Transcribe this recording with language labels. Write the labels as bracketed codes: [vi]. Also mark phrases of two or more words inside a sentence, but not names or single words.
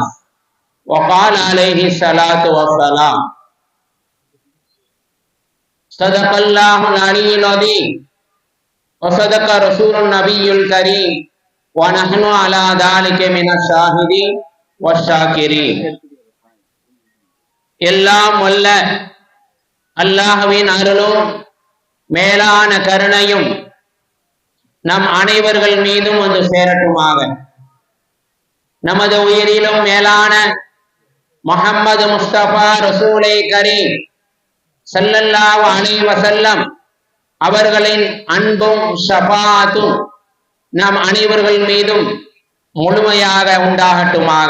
[ar] وقال عليه الصلاة والسلام صدق الله العلي العظيم وصدق رسول النبي الكريم ونحن على ذلك من الشاهدين والشاكرين. [ta] எல்லாம் வல்ல அல்லாஹ்வின் அருளும் மேலான கருணையும் நம் அனைவர்கள் மீதும் வந்து சேரட்டுமாக. நமது உயிரிலும் மேலான முஹம்மது முஸ்தபா [ar] رسول كريم صلى الله عليه وسلم [ta] அவர்களின் அன்பும் ஷஃபாஅத்தும் நம் அனைவர்கள் மீதும் முழுமையாக உண்டாகட்டுமாக.